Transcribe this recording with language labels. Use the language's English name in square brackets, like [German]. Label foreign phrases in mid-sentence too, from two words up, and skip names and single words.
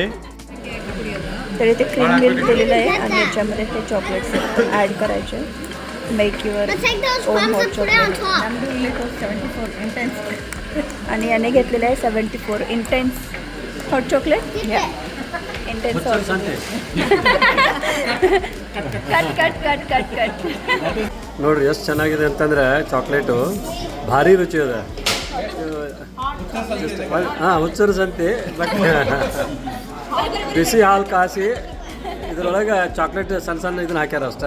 [Marathi] तर इथे [English] cream milk [Marathi] दिलेलं आहे आणि याच्यामध्ये ते चॉकलेट्स ॲड करायचे. [English] make your own hot chocolate. [Marathi] आणि याने घेतलेलं आहे 74 [English] intense hot chocolate. intense hot. [Kannada] ಕಟ್ ನೋಡ್ರಿ ಎಷ್ಟು ಚೆನ್ನಾಗಿದೆ ಅಂತಂದರೆ ಚಾಕ್ಲೇಟು ಭಾರಿ ರುಚಿ ಇದೆ. ಹಾಂ, ಹುಚ್ಚರು ಸಂತೆ. ಬಟ್ ಬಿಸಿ ಹಾಲು ಕಾಸಿ ಇದ್ರೊಳಗೆ ಚಾಕ್ಲೇಟ್ ಸಣ್ಣ ಸಣ್ಣ ಇದನ್ನ ಹಾಕ್ಯಾರ ಅಷ್ಟೇ.